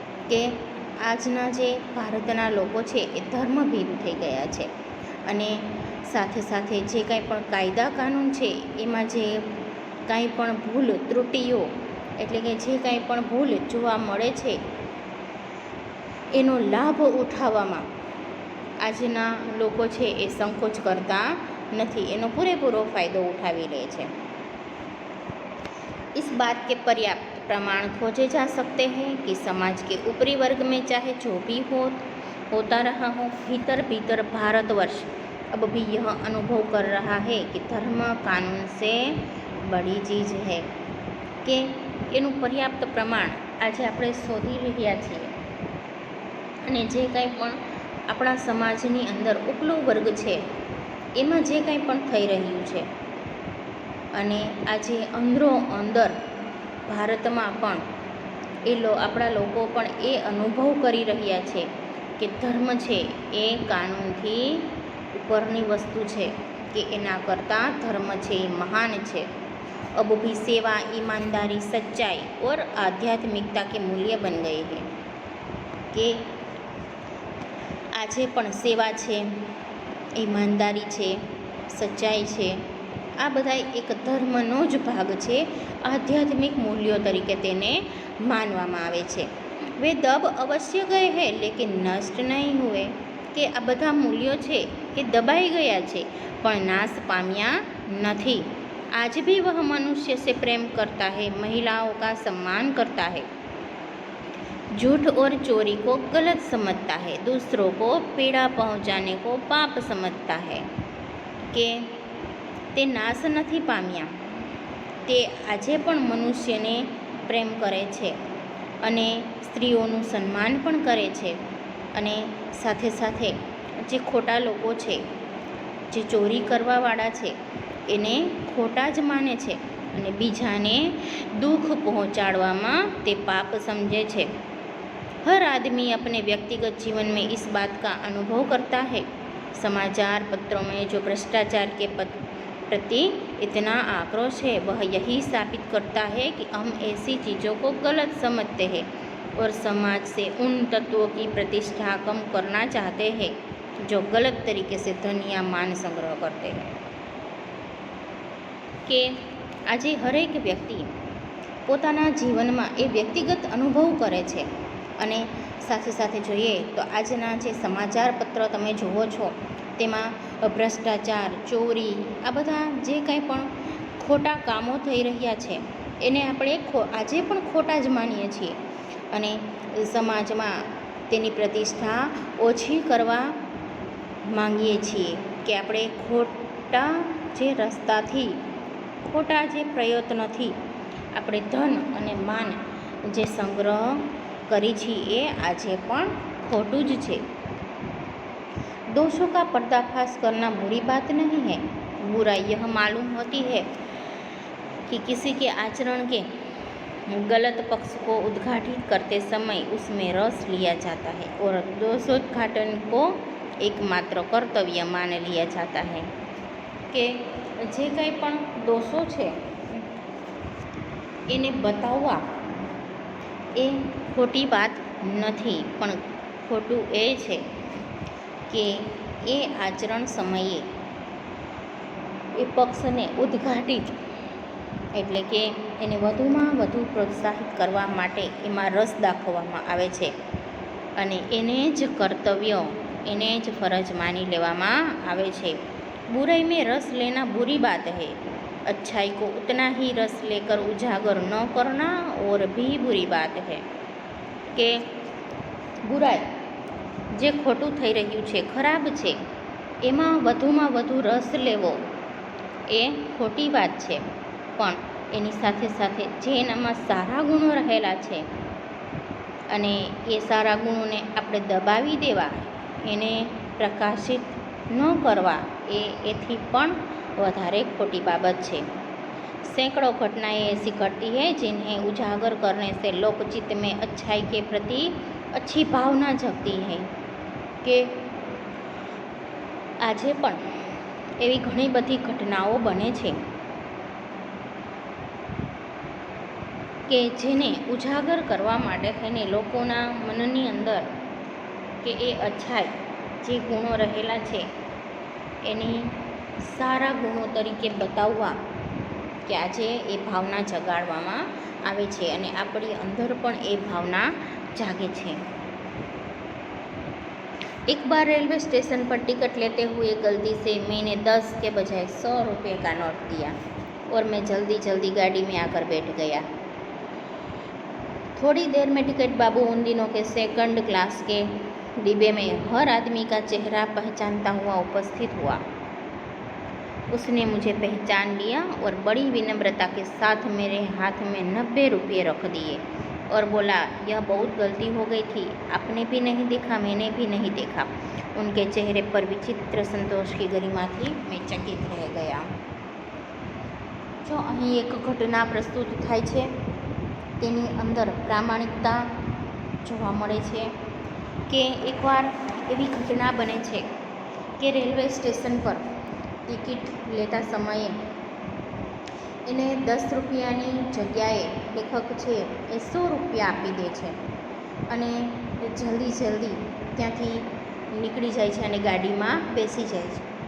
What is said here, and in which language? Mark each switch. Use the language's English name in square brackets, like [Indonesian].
[Gujarati] કે આજના જે ભારતના લોકો છે એ ધર્મભીરુ થઈ ગયા છે અને સાથે સાથે જે કાંઈ પણ કાયદા કાનૂન છે એમાં જે કાંઈ પણ ભૂલ ત્રુટીઓ એટલે કે જે કાંઈ પણ ભૂલ જોવા મળે છે એનો લાભ ઉઠાવવામાં આજના લોકો છે એ સંકોચ કરતા નથી, એનો પૂરેપૂરો ફાયદો ઉઠાવી લે છે. [Hindi] इस बात के पर्याप्त प्रमाण खोजे जा सकते हैं कि समाज के ऊपरी वर्ग में चाहे जो भी होता रहा हो, भीतर भीतर भारतवर्ष अब भी यह अनुभव कर रहा है कि धर्म कानून से बड़ी चीज़ है. [Gujarati] કે એનું પર્યાપ્ત પ્રમાણ આજે આપણે શોધી રહ્યા છીએ અને જે કાંઈ પણ આપણા સમાજની અંદર ઉપલો વર્ગ છે એમાં જે કાંઈ પણ થઈ રહ્યું છે અને આજે અંદરો અંદર ભારતમાં પણ આપણા લોકો પણ એ અનુભવ કરી રહ્યા છે કે ધર્મ છે એ કાનૂનથી ઉપરની વસ્તુ છે, કે એના કરતાં ધર્મ છે એ મહાન છે। [Hindi] अब भी सेवा, ईमानदारी, सच्चाई और आध्यात्मिकता के मूल्य बन गए हैं। [Gujarati] કે આજે પણ સેવા છે, ઈમાનદારી છે, સચ્ચાઈ છે, આ બધા એક ધર્મનો જ ભાગ છે। આધ્યાત્મિક મૂલ્યો તરીકે તેને માનવામાં આવે છે। [Hindi] वे दब अवश्य गए हैं लेकिन नष्ट नहीं हुए। [Gujarati] કે આ બધા મૂલ્યો છે એ દબાઈ ગયા છે પણ નાશ પામ્યા નથી। [Hindi] आज भी वह मनुष्य से प्रेम करता है, महिलाओं का सम्मान करता है, झूठ और चोरी को गलत समझता है, दूसरों को पीड़ा पहुंचाने को पाप समझता है। [Gujarati] કે તે નાશ નથી પામ્યા, તે આજે પણ મનુષ્યને પ્રેમ કરે છે અને સ્ત્રીઓનું સન્માન પણ કરે છે, અને સાથે સાથે જે ખોટા લોકો છે, જે ચોરી કરવાવાળા છે એને ખોટા જ માને છે અને બીજાને દુઃખ પહોંચાડવામાં તે પાપ समझे છે। [Hindi] हर आदमी अपने व्यक्तिगत जीवन में इस बात का अनुभव करता है। समाचार पत्रों में जो भ्रष्टाचार के प्रति इतना आक्रोश है वह यही साबित करता है कि हम ऐसी चीज़ों को गलत समझते हैं और समाज से उन तत्वों की प्रतिष्ठा कम करना चाहते हैं जो गलत तरीके से धन या मान संग्रह करते हैं। [Gujarati] કે આજે હરેક વ્યક્તિ પોતાના જીવનમાં એ વ્યક્તિગત અનુભવ કરે છે, અને સાથે સાથે જોઈએ તો આજના જે સમાચાર પત્ર તમે જુઓ છો તેમાં ભ્રષ્ટાચાર, ચોરી, આ બધા જે કંઈ પણ ખોટા કામો થઈ રહ્યા છે એને આપણે આજે પણ ખોટા જ માનીએ છીએ અને સમાજમાં તેની પ્રતિષ્ઠા ઓછી કરવા માંગીએ છીએ કે આપણે ખોટા જે રસ્તાથી, ખોટા જે પ્રયત્નથી આપણે ધન અને માન જે સંગ્રહ કરી છીએ એ આજે પણ ખોટું જ છે। [Hindi] दोषों का पर्दाफाश करना बुरी बात नहीं है। बुराई यह मालूम होती है कि किसी के आचरण के गलत पक्ष को उद्घाटित करते समय उसमें रस लिया जाता है और दोषोद्घाटन को एकमात्र कर्तव्य मान लिया जाता है। [Gujarati] કે જે કંઈ પણ દોષો છે એને બતાવવા એ ખોટી વાત નથી, પણ ખોટું એ છે કે એ આચરણ સમયે એ પક્ષને ઉદ્ઘાટિત એટલે કે એને વધુમાં વધુ પ્રોત્સાહિત કરવા માટે એમાં રસ દાખવવામાં આવે છે અને એને જ કર્તવ્ય, એને જ ફરજ માની લેવામાં આવે છે। [Hindi] बुराई में रस लेना बुरी बात है। अच्छाई को उतना ही रस लेकर उजागर न करना और भी बुरी बात है। [Gujarati] કે બુરાઈ જે ખોટું થઈ રહ્યું છે, ખરાબ છે, એમાં વધુમાં વધુ રસ લેવો એ ખોટી વાત છે, પણ એની સાથે સાથે જે એનામાં સારા ગુણો રહેલા છે અને એ સારા ગુણોને આપણે દબાવી દેવા, એને પ્રકાશિત ન કરવા એથી પણ વધારે ખોટી બાબત છે। [Hindi] सैकड़ों घटनाएं ऐसी घटती है जिन्हें उजागर करने से लोकचित्त में अच्छाई के प्रति अच्छी भावना जगती है। [Gujarati] કે આજે પણ એવી ઘણી બધી ઘટનાઓ બને છે કે જેને ઉજાગર કરવા માટે થઈને લોકોના મનની અંદર કે એ અચ્છાઈ જે ગુણો રહેલા છે એની સારા ગુણો તરીકે બતાવવા કે આજે એ ભાવના જગાડવામાં આવે છે અને આપણી અંદર પણ એ ભાવના જાગે છે। [Hindi] एक बार रेलवे स्टेशन पर टिकट लेते हुए गलती से मैंने 10 के बजाय 100 रुपये का नोट दिया और मैं जल्दी जल्दी गाड़ी में आकर बैठ गया। थोड़ी देर में टिकट बाबू उन दिनों के सेकंड क्लास के डिब्बे में हर आदमी का चेहरा पहचानता हुआ उपस्थित हुआ। उसने मुझे पहचान लिया और बड़ी विनम्रता के साथ मेरे हाथ में 90 रुपये रख दिए और बोला, यह बहुत गलती हो गई थी, आपने भी नहीं देखा, मैंने भी नहीं देखा। उनके चेहरे पर विचित्र संतोष की गरिमा थी। मैं चकित रह गया। [Gujarati] જો અહીં એક ઘટના પ્રસ્તુત થાય છે, તેની અંદર પ્રામાણિકતા જોવા મળે છે કે એકવાર એવી ઘટના બને છે કે રેલવે સ્ટેશન પર ટિકિટ લેતા સમયે એને 10 રૂપિયાની જગ્યાએ લેખક છે એ 100 રૂપિયા આપી દે છે અને જલ્દી ત્યાંથી નીકળી જાય છે અને ગાડીમાં બેસી જાય છે.